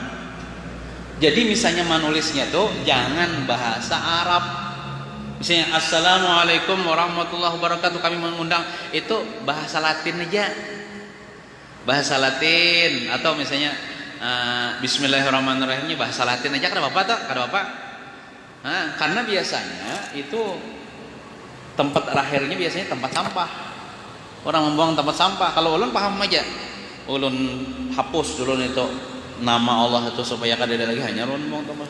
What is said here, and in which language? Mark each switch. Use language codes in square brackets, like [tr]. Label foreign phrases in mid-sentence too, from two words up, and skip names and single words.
[id] Jadi misalnya menulisnya tuh jangan bahasa Arab. Misalnya [ar] السلام عليكم ورحمة الله وبركاته [id] kami mengundang, itu bahasa Latin aja. Bahasa Latin. Atau misalnya Bismillahirrahmanirrahimnya bahasa Latin aja. [bjn] Kada apa-apa tak? Kada apa. [id] Karena biasanya itu tempat terakhirnya biasanya tempat sampah. Orang membuang tempat sampah. Kalau ulun paham aja, ulun hapus dulu itu nama Allah itu supaya kada ada lagi, hanya ulun buang tempat.